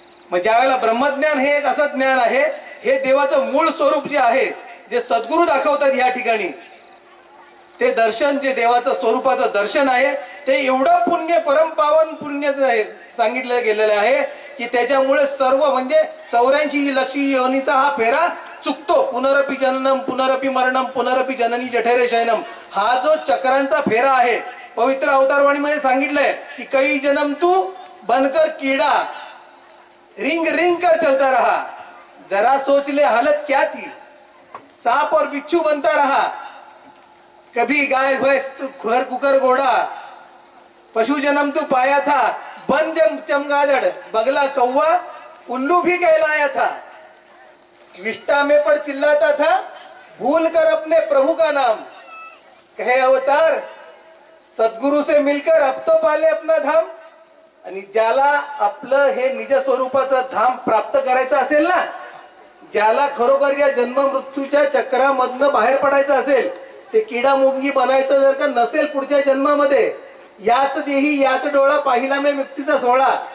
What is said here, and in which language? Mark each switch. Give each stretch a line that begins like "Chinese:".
Marathi: मग ज्यावेळेला ब्रह्मज्ञान हे एक असं ज्ञान आहे, हे देवाचं मूळ स्वरूप जे आहे, जे सद्गुरु दाखवतात या ठिकाणी, ते दर्शन जे देवाचं स्वरूपाचं दर्शन आहे ते एवढं पुण्य परम पावन पुण्य सांगितलं गेलेलं आहे की त्याच्यामुळे सर्व म्हणजे 84 लक्ष योनीचा हा फेरा चुकतो.
Sanskrit: पुनरपि जननम पुनरपि मरणम पुनरपि जननी जठरे शयनम.
Marathi: हा जो चक्रांचा फेरा आहे पवित्र अवतारवाणीमध्ये सांगितलंय की
Hindi: कई जन्म तू बनकर कीड़ा रिंग रिंग कर चलता रहा, जरा सोच ले हालत क्या थी, सांप और बिच्छू बनता रहा, कभी गाय भैंस तू घर कुकर घोड़ा, पशु जन्म तू पाया था, बन जम चमगादड़ बगला कौवा उल्लू भी कहलाया था, विष्टा में पड़ चिल्लाता था भूल कर अपने प्रभु का नाम. कहे अवतार सद्गुरु से मिलकर अब तो पाले अपना धाम.
Marathi: आणि ज्याला आपलं हे निज स्वरूपाचं धाम प्राप्त करायचं असेल ना, ज्याला खरोखर या जन्म मृत्यूच्या चक्रामधनं बाहेर पडायचं असेल, ते किडा मुंगी बनायचं जर का नसेल पुढच्या जन्मामध्ये, याच देही याच डोळा पाहिला मी मुक्तीचा सोहळा,